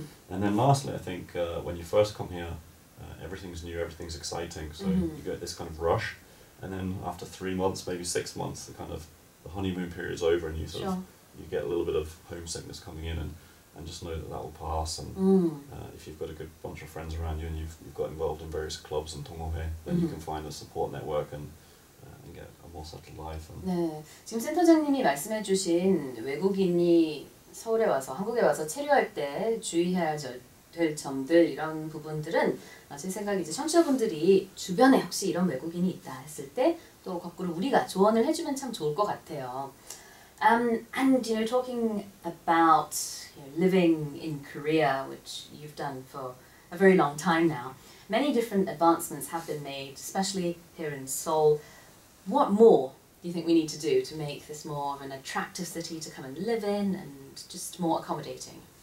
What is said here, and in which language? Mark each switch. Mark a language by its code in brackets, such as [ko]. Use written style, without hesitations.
[en] And then lastly, I think when you first come here, everything's new, everything's exciting, so you get this kind of rush, and then after 3 months, maybe 6 months, the honeymoon period's over, and you you get a little bit of homesickness coming in, and just know that will pass. And if you've got a good bunch of friends around you and you've got involved in various clubs and 동호회, then you can find a support network and get a more settled life. [ko] 네, 지금 센터장님이 말씀해주신 외국인이 서울에 와서 한국에 와서 체류할 때 주의해야 될 점들, 이런 부분들은 제 생각에 이제 청취자분들이 주변에 혹시 이런 외국인이 있다 했을 때 또 거꾸로 우리가 조언을 해주면 참 좋을 것 같아요. [en] And talking about living in Korea, which you've done for a very long time now, many different advancements have been made, especially here in Seoul. What more do you think we need to do to make this more of an attractive city to come and live in and just more accommodating?